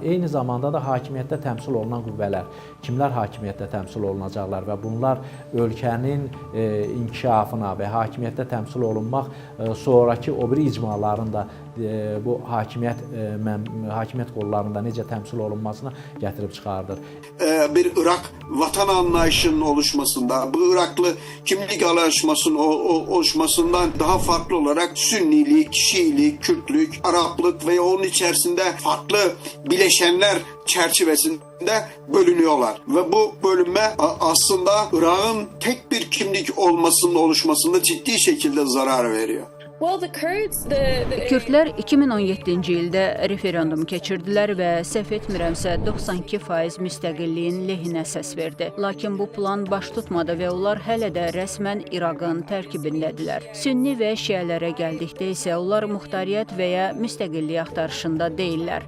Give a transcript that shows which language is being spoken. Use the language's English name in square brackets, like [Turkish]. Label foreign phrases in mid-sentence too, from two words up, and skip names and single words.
[Azerbaijani] Eyni zamanda da hakimiyyətdə təmsil olunan qüvvələr, kimlər hakimiyyətdə təmsil olunacaqlar və bunlar ölkənin inkişafına və hakimiyyətdə təmsil olunmaq sonraki o biri icmaların da bu hakimiyyət qollarında necə təmsil olunmasına gətirib çıxardır. [Turkish] Bir Irak vatan anlayışının oluşmasında, bu Iraklı kimlik anlayışının oluşmasından daha farklı olarak Sünnilik, Şiilik, Kürtlük, Araplık ve onun içerisinde farklı bileşenler çerçevesinde bölünüyorlar. Ve bu bölünme aslında Irak'ın tek bir kimlik olmasının oluşmasında ciddi şekilde zarar veriyor. [Azerbaijani] Kürdlər 2017-ci ildə referendum keçirdilər və səhv etmirəmsə 92% müstəqilliyin lehinə səs verdi. Lakin bu plan baş tutmadı və onlar hələ də rəsmən İraqın tərkibindədirlər. Sünni və şiələrə gəldikdə isə onlar muxtariyyət və ya müstəqillik axtarışında deyillər.